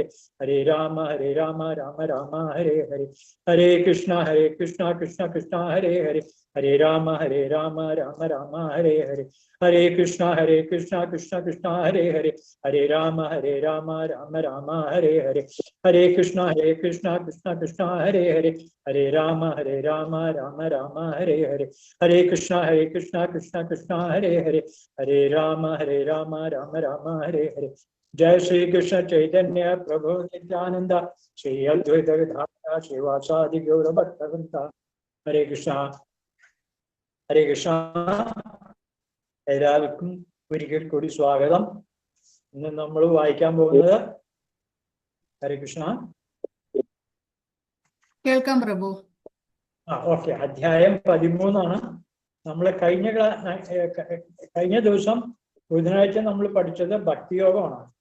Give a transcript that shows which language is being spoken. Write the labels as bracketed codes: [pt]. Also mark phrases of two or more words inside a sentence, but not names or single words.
[sa] Hare Rama, Rama Rama, Hare Hare, Hare Krishna, Krishna Krishna, Hare Hare, Hare Rama, Rama Rama, Hare Hare, Hare Krishna, Krishna Krishna, Hare Hare, Hare Rama, Rama Rama, Hare Hare, Hare Krishna, Krishna Krishna, Hare Hare, Hare Rama, Rama Rama, Hare Hare, Hare Krishna, Krishna Krishna, Hare Hare, Hare Rama, Rama Rama, Hare Hare. Jai Shri Krishna Chaitanya Prabhu Nityananda, Shri Advaita Gadadhara Srivasadi Gaura Bhaktavanta. Hare Krishna, Hare Krishna. [ml] എല്ലാവർക്കും ഒരിക്കൽ കൂടി സ്വാഗതം. ഇന്ന് നമ്മൾ വായിക്കാൻ പോകുന്നത് ഹരേ കൃഷ്ണ. കേൾക്കാം പ്രഭു. ഓക്കെ, അധ്യായം 13 നമ്മൾ കഴിഞ്ഞ ദിവസം ബുധനാഴ്ച നമ്മൾ പഠിച്ചത് ഭക്തിയോഗമാണ്.